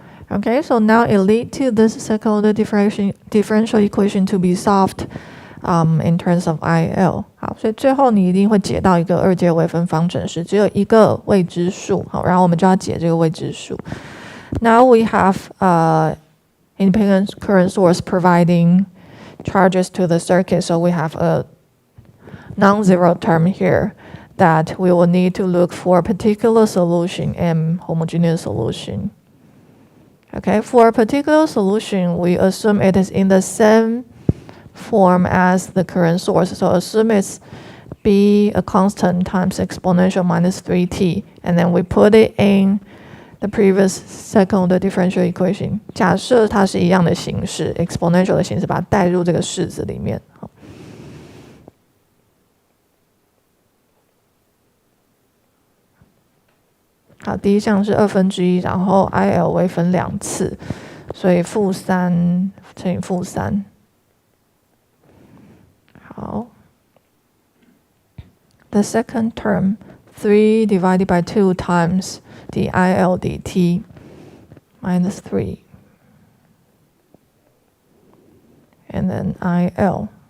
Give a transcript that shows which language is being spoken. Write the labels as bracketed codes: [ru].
[en] Okay, so now it leads to this second order differential equation to be solved in terms of IL. [zh] 好，所以最后你一定会解到一个二阶微分方程式，只有一个未知数。好，然后我们就要解这个未知数。 [en] Now we have independent current source providing charges to the circuit, so we have a non-zero term here that we will need to look for a particular solution and homogeneous solution. Okay, for a particular solution, we assume it is in the same form as the current source. So assume it's B a constant times exponential minus 3t, and then we put it in the previous second order differential equation. [zh] 假设它是一样的形式 exponential 的形式，把它带入这个式子里面。好，第一项是1/2，然后 IL 微分2次，所以-3乘以-3。 [en] 好 ，the second term 3 divided by 2 times the IL dt minus 3, and then IL.